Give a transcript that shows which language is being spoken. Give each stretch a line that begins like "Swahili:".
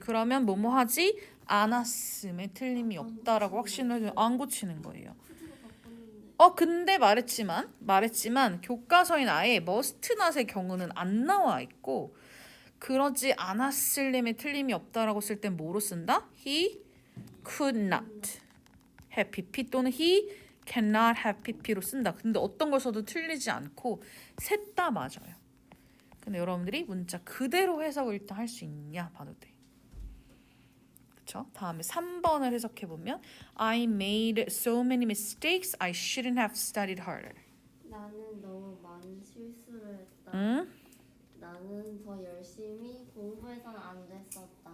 Korean: 그러면 뭐뭐 하지 않았음에 틀림이 없다라고 확신을 안 고치는 거예요. 근데 말했지만 교과서엔 아예 must not의 경우는 안 나와 있고 그러지 않았을 림에 틀림이 없다라고 쓸 땐 뭐로 쓴다?
English: He could not have PP
Korean: 또는
English: he cannot have PP로 쓴다.
Korean: 근데 어떤 걸 써도 틀리지 않고 셋 다 맞아요. 근데 여러분들이 문자 그대로 해석을 일단 할 수 있냐 봐도 돼. 그쵸? 다음에 3번을 해석해보면
English: I made so many mistakes I shouldn't have studied harder.
Korean: 나는 너무 많은 실수를 했다. 응? 나는 더 열심히 공부해서는 안 됐었다.